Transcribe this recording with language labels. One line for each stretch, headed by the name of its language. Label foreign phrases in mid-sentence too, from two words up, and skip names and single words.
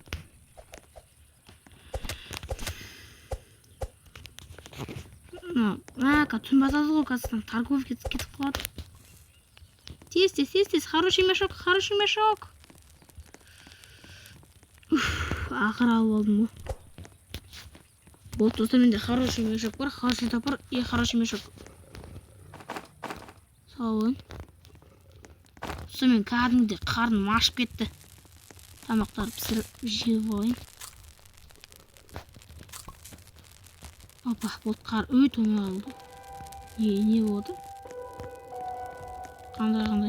Kazakh: Түн басады ғой, қазір торговка кетіп қалады. Тез.
Russian: Хороший мешок.
Kazakh: Ақыр алып алдым ғой.
Russian: Вот,
Kazakh: достар, менде
Russian: хороший мешок бар, хороший топор и хороший мешок.
Kazakh: Салайын. Достар, мен кәдімгідей қарным ашып кетті. Тамақтар пісіріп жеп алайын. Опа, болды, қар өтімі алды. Не болды? Қандай.